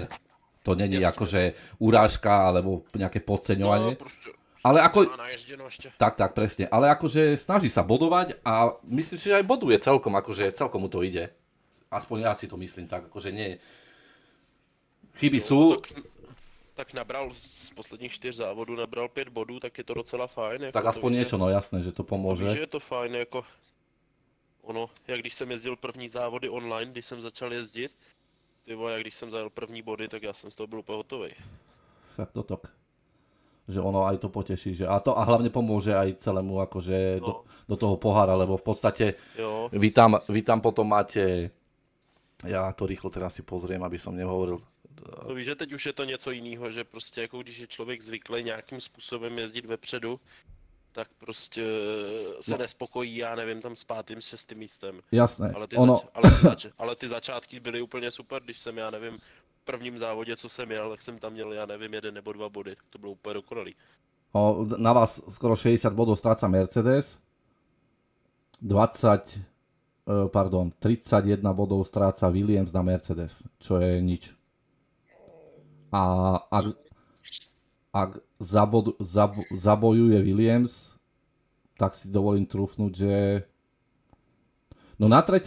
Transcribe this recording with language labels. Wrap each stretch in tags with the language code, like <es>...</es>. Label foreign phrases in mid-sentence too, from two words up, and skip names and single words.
<sk>To není akože urážka alebo nejaké podceňovanie. No, proste, ale ako... Tak, presne. Ale akože snaží sa bodovať a myslím si, že aj boduje celkom, akože celkom mu to ide. Aspoň ja si to myslím tak, akože nie. Chyby sú.</sk> <cs>Tak nabral z posledních 4 závodů, nabral 5 bodů, tak je to docela fajn. Jako</cs> <sk>tak aspoň niečo, no jasné, že to pomôže.</sk> <cs>Víš, že je to fajn, jako ono, jak když jsem jezdil první závody online, když jsem začal jezdit, jak když jsem zajel první body, tak já jsem z toho byl úplně hotový. Tak to tak.</cs> <sk>Že ono aj to poteší, že a hlavne pomôže aj celému akože do toho pohára, lebo v podstate vy tam potom máte, ja to rýchlo teraz si pozriem, aby som nehovoril.</sk> <cs>No víš, že teď už je to něco jiného, že prostě jako když je člověk zvyklý nějakým způsobem jezdit vepředu, tak prostě se nespokojí, já nevím, tam s 5., 6. místem.</cs> <sk>Jasné.</sk> <cs>Ale ty začátky byly úplně super, když jsem, já nevím, v prvním závodě, co jsem jel, tak jsem tam měl, já nevím, 1 nebo 2 body. To bylo úplně dokonalý.</cs> <sk>Na vás skoro 60 bodov stráca Mercedes, 31 bodov stráca Williams na Mercedes, čo je nič. A ak zabojuje Williams, tak si dovolím trúfnuť, že no na 3.</sk>